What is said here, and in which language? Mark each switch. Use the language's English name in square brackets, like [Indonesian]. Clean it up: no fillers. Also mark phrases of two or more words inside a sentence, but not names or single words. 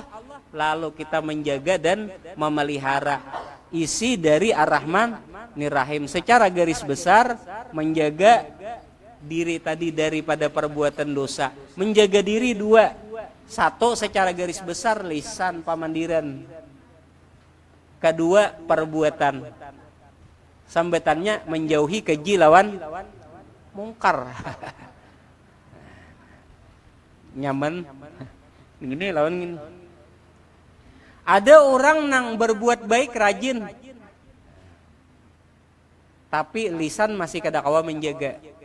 [Indonesian] Lalu kita menjaga dan memelihara isi dari Ar-Rahmanirrahim. Secara garis besar menjaga diri tadi daripada perbuatan dosa. Menjaga diri dua. Satu secara garis besar lisan pamandiran. Kedua perbuatan. Sambetannya menjauhi keji lawan mungkar. Nyaman. Ini lawan gini. Ada orang yang berbuat baik rajin, tapi lisan masih [Banjar] kada kawa [Indonesian] menjaga.